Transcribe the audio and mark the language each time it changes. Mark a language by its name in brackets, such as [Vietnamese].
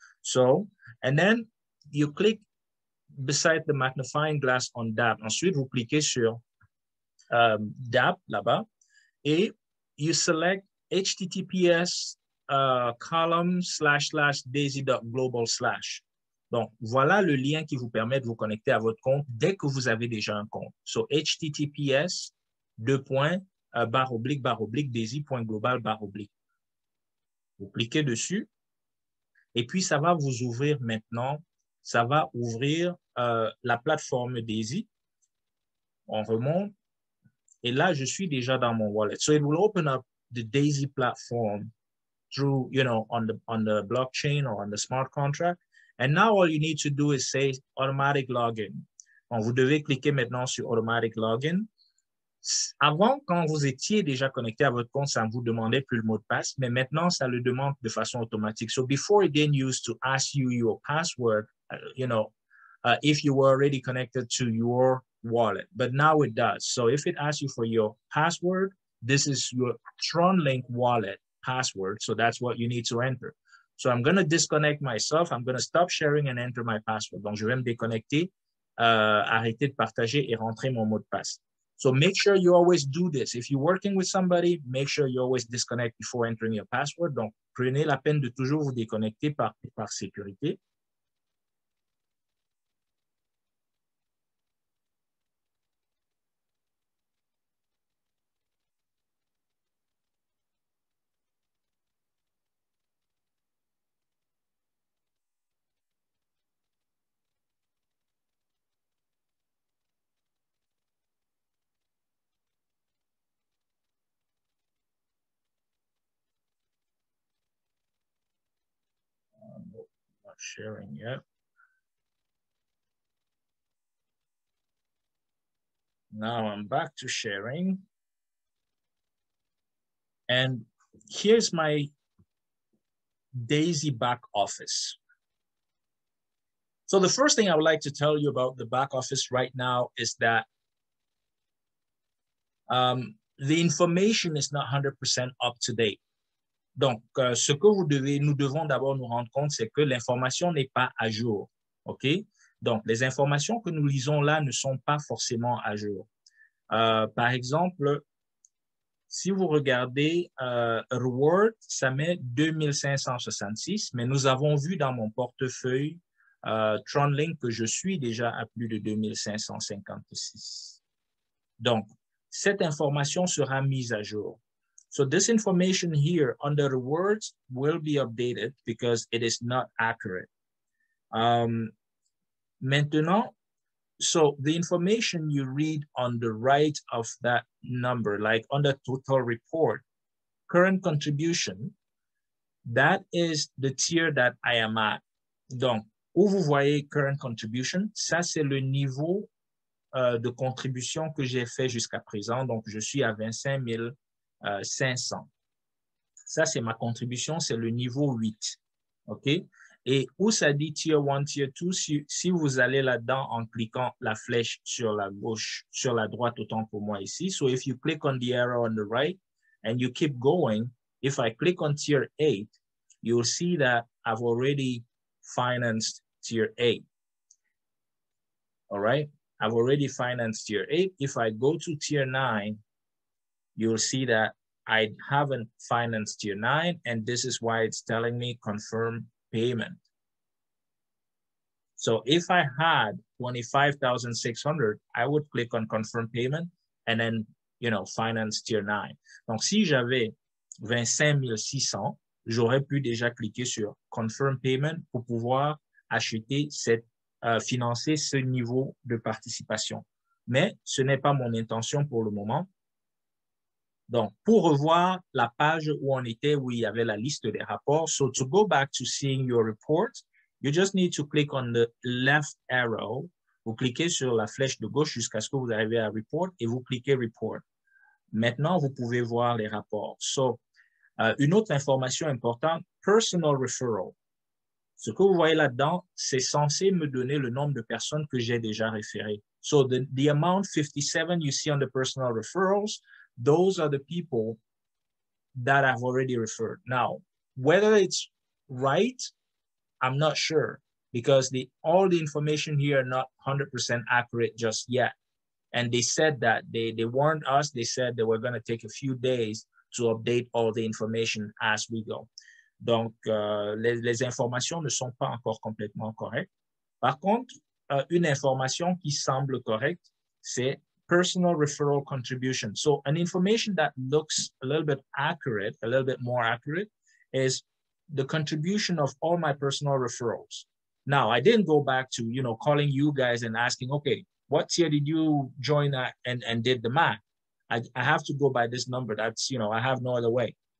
[English] So, and then you click beside the magnifying glass on DAP. [French] Ensuite, vous cliquez sur DAP là-bas et [English] you select https column//daisy.global/. [French] Donc, voilà le lien qui vous permet de vous connecter à votre compte dès que vous avez déjà un compte. [English] So, https //daisy.global/. [French] Vous cliquez dessus et puis ça va vous ouvrir maintenant, ça va ouvrir la plateforme Daisy. On remonte et là, je suis déjà dans mon wallet. [English] So it will open up the Daisy platform through, on the blockchain or on the smart contract. And now all you need to do is say automatic login. [French] Donc, vous devez cliquer maintenant sur automatic login. Avant, quand vous étiez déjà connecté à votre compte, ça ne vous demandait plus le mot de passe, mais maintenant, ça le demande de façon automatique. [English] So before it didn't used to ask you your password, if you were already connected to your wallet, but now it does. So if it asks you for your password, this is your TronLink wallet password. So that's what you need to enter. So I'm going to disconnect myself. I'm going to stop sharing and enter my password. [French] Donc, je vais me déconnecter, arrêter de partager et rentrer mon mot de passe. [English] So make sure you always do this. If you're working with somebody, make sure you always disconnect before entering your password. [French] Donc, prenez la peine de toujours vous déconnecter par sécurité. [English] Not sharing yet. Now I'm back to sharing. And here's my Daisy back office. So the first thing I would like to tell you about the back office right now is that the information is not 100% up to date. [French] Donc, ce que nous devons d'abord nous rendre compte, c'est que l'information n'est pas à jour. OK? Donc, les informations que nous lisons là ne sont pas forcément à jour. Par exemple, si vous regardez Reward, ça met 2566, mais nous avons vu dans mon portefeuille TronLink que je suis déjà à plus de 2556. Donc, cette information sera mise à jour. [English] So this information here under rewards will be updated because it is not accurate. Maintenant, so the information you read on the right of that number, like on the total report, current contribution, that is the tier that I am at. [French] Donc, où vous voyez current contribution, ça c'est le niveau de contribution que j'ai fait jusqu'à présent. Donc, je suis à 25 500. Ça, c'est ma contribution, c'est le niveau 8. OK? Et où ça dit Tier 1, Tier 2, si vous allez là-dedans en cliquant la flèche sur la gauche, sur la droite, autant pour moi ici. [English] So if you click on the arrow on the right and you keep going, if I click on Tier 8, you'll see that I've already financed Tier 8. All right? I've already financed Tier 8. If I go to Tier 9, you'll see that I haven't financed Tier 9, and this is why it's telling me confirm payment. So if I had 25,600, I would click on confirm payment and then, finance Tier 9. [French] Donc, si j'avais 25 600, j'aurais pu déjà cliquer sur confirm payment pour pouvoir acheter financer ce niveau de participation. Mais ce n'est pas mon intention pour le moment. Donc, pour revoir la page où on était, où il y avait la liste des rapports, [English] so to go back to seeing your report, you just need to click on the left arrow. [French] Vous cliquez sur la flèche de gauche jusqu'à ce que vous arrivez à report et vous cliquez report. Maintenant, vous pouvez voir les rapports. So, une autre information importante, personal referral. Ce que vous voyez là-dedans, c'est censé me donner le nombre de personnes que j'ai déjà référées. [English] So the amount 57 you see on the personal referrals, those are the people that I've already referred. Now, whether it's right, I'm not sure, because all the information here are not 100% accurate just yet. And they said that they warned us. They said they were going to take a few days to update all the information as we go. [French] Donc, les informations ne sont pas encore complètement correctes. Par contre, une information qui semble correcte, c'est personal referral contribution. [English] So an information that looks a little bit accurate, a little bit more accurate, is the contribution of all my personal referrals. Now, I didn't go back to, calling you guys and asking, okay, what tier did you join at and did the math? I have to go by this number. That's, I have no other way.